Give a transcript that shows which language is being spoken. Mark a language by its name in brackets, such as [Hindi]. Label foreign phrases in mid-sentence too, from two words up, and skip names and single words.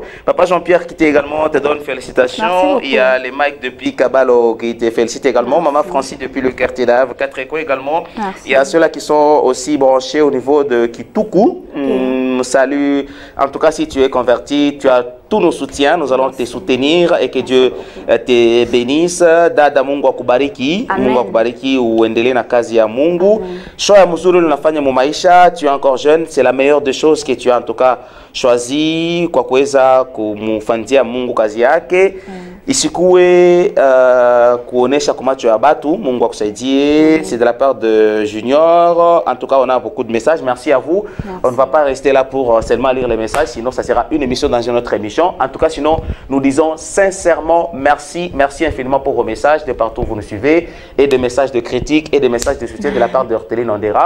[French] Papa Jean-Pierre qui te donne félicitations. Il y a les Mike depuis Kabalo qui te félicite également. Maman Francis depuis le quartier d'Ave. 4 échos également. Merci. Il y a ceux-là qui sont aussi branchés au niveau de Kituku. Salut. En tout cas, si tu es converti, tu as tous nos soutiens. Nous allons te soutenir et que Dieu te bénisse. [Swahili] Dada Mungu akubariki. Mungu akubariki uendelee na kazi ya Mungu. Shoya mzuri unafanya mu maisha. [French] Tu es encore jeune. C'est la meilleure des choses que tu as en tout cas choisi [Swahili] kwa kuweza kumfanzia Mungu kazi yake. Isikuwe kuonesha kwa macho ya batu. Mungu akusaidie. [French] C'est de la part de Junior. En tout cas, on a beaucoup de messages. Merci à vous. Merci. On ne va pas rester là pour seulement lire les messages, sinon ça sera une émission dans une autre émission. En tout cas, sinon, nous disons sincèrement merci. Merci infiniment pour vos messages de partout où vous nous suivez et des messages de critique et des messages de soutien de la part de Orteline Ondera.